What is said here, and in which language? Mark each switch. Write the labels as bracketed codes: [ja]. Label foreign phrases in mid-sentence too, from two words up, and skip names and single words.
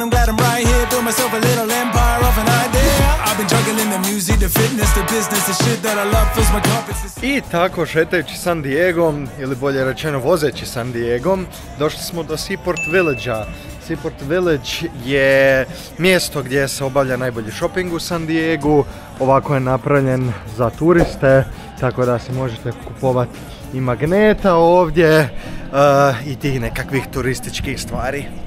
[en] I'm glad I'm right here, build myself a little empire off an idea. I've been juggling the music, the fitness, the business, the shit that I love fills my cup. [hr] I tako, šetajući San Diegom, ili bolje rečeno vozeći San Diegom, došli smo do Seaport Village-a. Seaport Village je mjesto gdje se obavlja najbolji shopping u San Diegu. Ovako je napravljen za turiste, tako da si možete kupovati i magneta ovdje i tih nekakvih turističkih stvari.